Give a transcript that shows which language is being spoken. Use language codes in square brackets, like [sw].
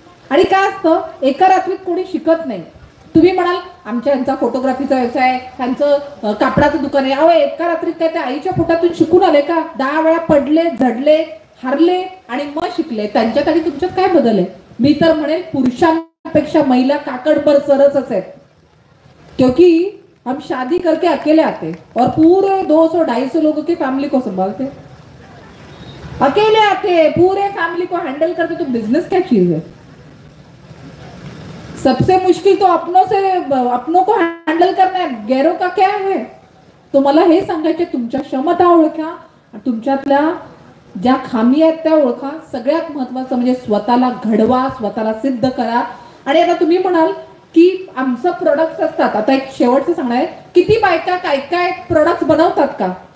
[mr] आणि काय असतं, एका रात्रीत कोणी शिकत नाही. तुम्ही म्हणाल आमच्या यांचा फोटोग्राफीचा व्यवसाय, त्यांचं कापडाचं दुकान आहे. अहो एका रात्रीत काय त्या आईच्या पोटातून शिकून आले का? 10 वेळा पडले, झडले, हरले आणि मग शिकले. त्यांच्यात आणि तुमच्यात काय बदल आहे? मी तर म्हणेल पुरुषांपेक्षा महिला काकडभर सरसच आहेत. [hi] क्योंकि हम शादी करके अकेले आते और पूरे 200-250 लोगों की फैमिली को संभालते. अकेले आते, पूरे फैमिली को हैंडल करते. तो बिजनेस क्या चीज है? सबसे मुश्किल तो अपनों को हैंडल करना है, गैरों का क्या है? [mr] तो मला हे सांगायचे, तुमच्या क्षमता ओळखा, तुमच्यातल्या ज्या खामी आहेत त्या ओळखा. सगळ्यात महत्वाचं म्हणजे स्वतःला घडवा, स्वतःला सिद्ध करा. आणि आता तुम्ही म्हणाल की आमचं प्रोडक्ट्स असतात, आता एक शेवटचं सांगणार आहे, किती बायका काय काय प्रोडक्ट्स बनवतात का?